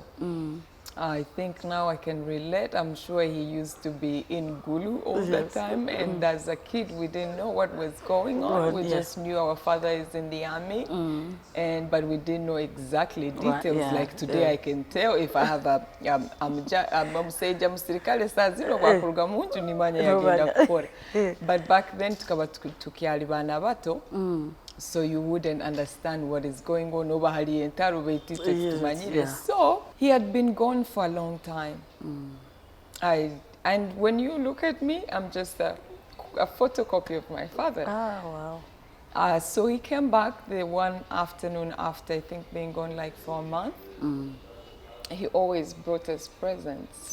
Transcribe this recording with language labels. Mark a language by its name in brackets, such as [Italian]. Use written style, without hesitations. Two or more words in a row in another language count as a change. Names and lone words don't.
[English] I think now I can relate. I'm sure he used to be in Gulu all the Yes. time. And as a kid, we didn't know what was going on. Right, We yes. just knew our father is in the army. But we didn't know exactly Right, details. yeah, Like today, yeah. I can tell if I have a [Tooro] musajja musirikale saa zino bwakuruga munju nimanya yagenda kukora. [English] But back then [Tooro] tukaba tukyali baana bato. [English] So you wouldn't understand what is going on over [Tooro] hali entaro beitite [English] Yes, [Tooro] tumanyire. [English] yeah. So he had been gone for a long time. And when you look at me, I'm just a photocopy of my father. Ah, wow. So he came back the one afternoon after, I think, being gone like for a month. He always brought us presents.